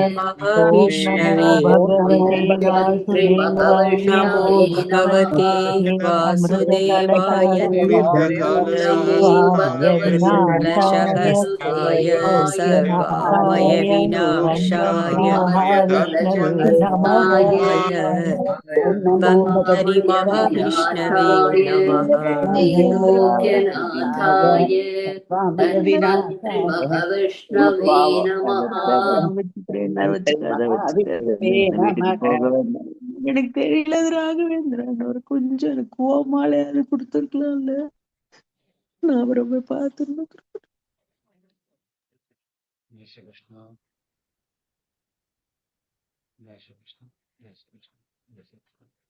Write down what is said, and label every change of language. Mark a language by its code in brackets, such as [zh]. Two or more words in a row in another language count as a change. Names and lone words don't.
[sa] महाविष्णवे नमो भगवते वासुदेवाय अमृतकलशहस्ताय सर्वमय विनाशाय धन्वन्तरि धन्वन्तरि महाविष्णवे नमः त्रैलोक्यनाथाय धन्वन्तरि महाविष्णवे नमः [ta] எனக்கு தெரியல அது ராகவேந்திரன் ஒரு கொஞ்சம் எனக்கு கோமாலையாவது கொடுத்துருக்கலாம்ல நான் அவரை போய் பார்த்துருந்தேன் [hi] जय श्री कृष्णा जय श्री कृष्णा जय श्री कृष्णा जय श्री कृष्णा.